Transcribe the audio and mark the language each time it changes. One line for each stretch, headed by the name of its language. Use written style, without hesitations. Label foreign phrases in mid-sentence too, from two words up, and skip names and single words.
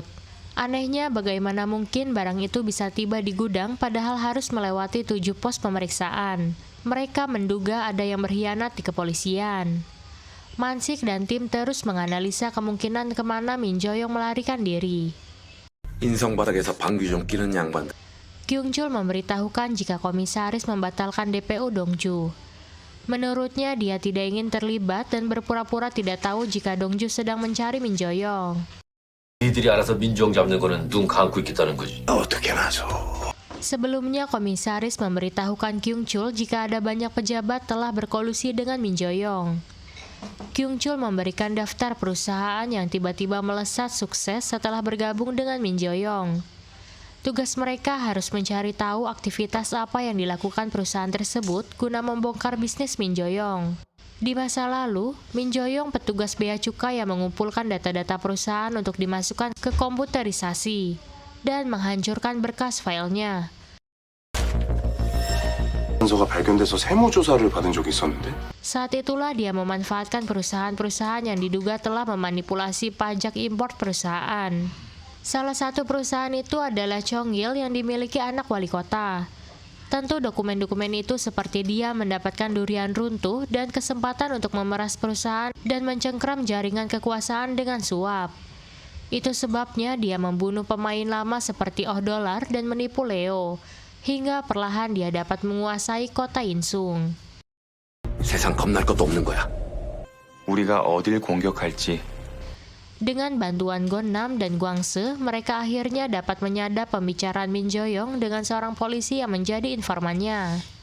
Indonesian: Anehnya, bagaimana mungkin barang itu bisa tiba di gudang padahal harus melewati 7 pos pemeriksaan. Mereka menduga ada yang berkhianat di kepolisian. Mansik dan tim terus menganalisa kemungkinan kemana Min Jo-young melarikan diri.
Korean: 인성바닥에서 방귀 좀 끼는 양반.
Indonesian: Kyung-chul memberitahukan jika komisaris membatalkan DPO Dongju. Menurutnya, dia tidak ingin terlibat dan berpura-pura tidak tahu jika Dongju sedang mencari Min Jo-young.
Korean: 니들이 알아서 민정 잡는 거는 눈 감고 있겠다는 거지. 어떻게 나서?
Indonesian: Sebelumnya, komisaris memberitahukan Kyung-chul jika ada banyak pejabat telah berkolusi dengan Min Jo-young. Kyung-chul memberikan daftar perusahaan yang tiba-tiba melesat sukses setelah bergabung dengan Min Jo-young. Tugas mereka harus mencari tahu aktivitas apa yang dilakukan perusahaan tersebut guna membongkar bisnis Min Jo-young. Di masa lalu, Min Jo-young petugas bea cukai yang mengumpulkan data-data perusahaan untuk dimasukkan ke komputerisasi dan menghancurkan berkas filenya.
Korean: 단서가 발견돼서 세무조사를 받은 적이 있었는데?
Indonesian: Saat itulah dia memanfaatkan perusahaan-perusahaan yang diduga telah memanipulasi pajak impor perusahaan. Salah satu perusahaan itu adalah Chonggil yang dimiliki anak wali kota. Tentu dokumen-dokumen itu seperti dia mendapatkan durian runtuh dan kesempatan untuk memeras perusahaan dan mencengkram jaringan kekuasaan dengan suap. Itu sebabnya dia membunuh pemain lama seperti Oh Dollar dan menipu Leo, hingga perlahan dia dapat menguasai kota Insung.
Korean: 세상 겁날 것도 없는 거야. 우리가 어딜 공격할지
Indonesian: Dengan bantuan Gonnam dan Gwangse, mereka akhirnya dapat menyadap pembicaraan Min Jo-young dengan seorang polisi yang menjadi informannya.